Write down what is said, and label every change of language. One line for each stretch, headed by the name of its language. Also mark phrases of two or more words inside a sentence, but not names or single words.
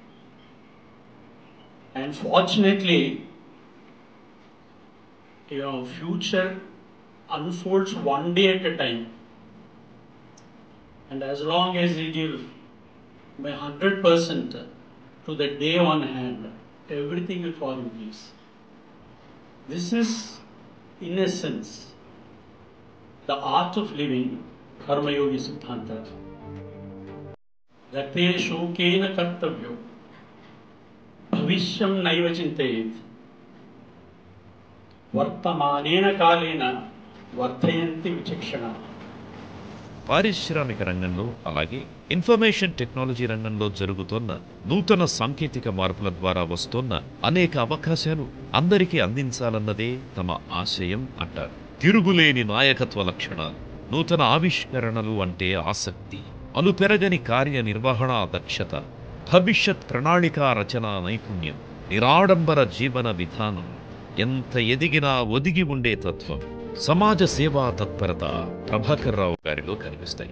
English: And fortunately, future unfolds one day at a time. And as long as I give my 100% to the day on hand, everything will fall in place. This is, in essence, the art of living,
Sanskrit: कर्म योगी सिद्धान्त. गते शोकेन कर्तव्यो भविष्यं नैव चिन्तयेत् वर्तमानेन कालेन वर्तयन्ति विचक्षणा.
Telugu: పారిశ్రామిక రంగంలో అలాగే
English: information technology
Telugu: రంగంలో జరుగుతున్న నూతన సాంకేతిక మార్పుల ద్వారా వస్తున్న అనేక అవకాశాలు అందరికీ అందించాలన్నదే తమ ఆశయం అంటారు. తిరుగులేని నాయకత్వ లక్షణాలు, నూతన ఆవిష్కరణలు అంటే ఆసక్తి, అనుపెరగని కార్యనిర్వహణ దక్షత, భవిష్యత్ ప్రణాళికా రచన నైపుణ్యం, నిరాడంబర జీవన విధానం, ఎంత ఎదిగినా ఒదిగి ఉండే తత్వం, సమాజ సేవా తత్పరత ప్రభాకర్ రావు గారిలో కనిపిస్తాయి.